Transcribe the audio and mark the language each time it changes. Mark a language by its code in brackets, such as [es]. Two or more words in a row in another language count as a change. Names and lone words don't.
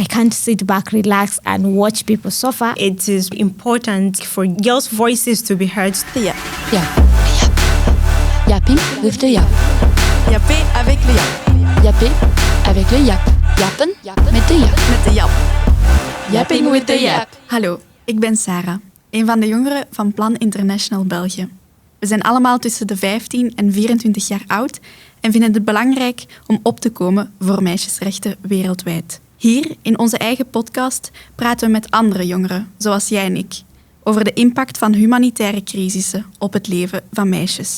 [en] can't sit back, relax, and watch people suffer. It is important for girls' voices to be heard. The Yap. Yap. Yapping with the Yap. [fr] Yapper avec le Yap. Yapper avec le Yap. [nl] Yappen met de Yap. Met de Yap. [en] Yapping with the Yap. [nl] Hallo, ik ben Sarah, een van de jongeren van Plan International België. We zijn allemaal tussen de 15 en 24 jaar oud en vinden het belangrijk om op te komen voor meisjesrechten wereldwijd. Hier, in onze eigen podcast, praten we met andere jongeren, zoals jij en ik, over de impact van humanitaire crisissen op het leven van meisjes.